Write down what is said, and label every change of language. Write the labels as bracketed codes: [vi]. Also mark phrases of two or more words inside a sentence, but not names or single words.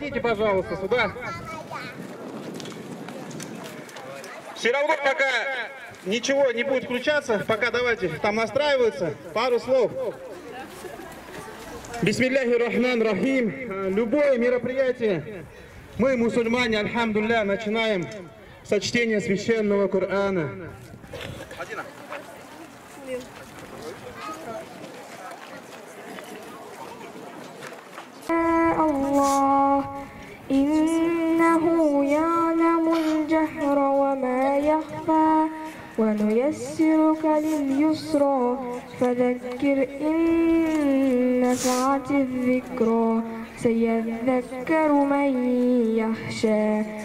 [ru] подойдите, пожалуйста, сюда. Все равно пока ничего не будет включаться, пока давайте там настраивается, пару слов. [ar] بسم الله الرحمن الرحيم. [ru] Любое мероприятие, мы, мусульмане, альхамдулля, начинаем со чтения священного Корана. [ar] الله إنه يعلم الجهر وما يخفى ونيسرك لليسرى فذكر إن نفعت الذكرى سيذكر من يخشى